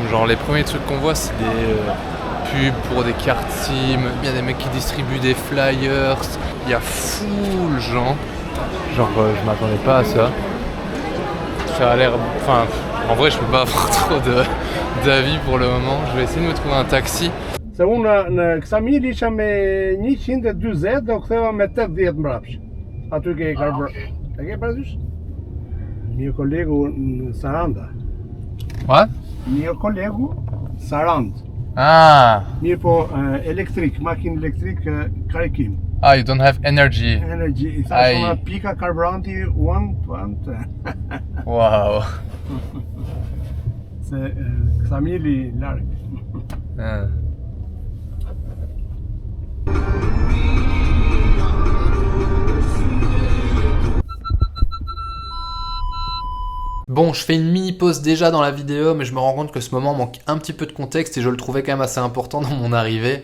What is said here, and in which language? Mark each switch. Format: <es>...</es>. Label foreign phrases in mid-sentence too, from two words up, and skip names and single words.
<fr>Genre, les premiers trucs qu'on voit, c'est des pubs pour des cartes SIM. Il y a des mecs qui distribuent des flyers. Il y a full gens. Genre, je m'attendais pas à ça. Ça a l'air... Enfin, en vrai, je peux pas avoir trop d'avis pour le moment. Je vais essayer de me trouver un taxi.</fr> <sq>Se unë në Ksamil isha me 120 do ktheva me 80 mbrapsh. Aty ke karburant. E ke parasysh? Një kolegu në Saranda.</sq> <en>What?</en> <sq>Një kolegu Sarand. Ah! Mirë po elektrik, makinë elektrik karikim.</sq> <en>Ah, you don't have energy.</en> <sq>Energy, i thash ona pika karburanti 1. Wow. Se Ksamili larg.</sq> <fr>Bon, je fais une mini pause déjà dans la vidéo, mais je me rends compte que ce moment manque un petit peu de contexte et je le trouvais quand même assez important dans mon arrivée.</fr>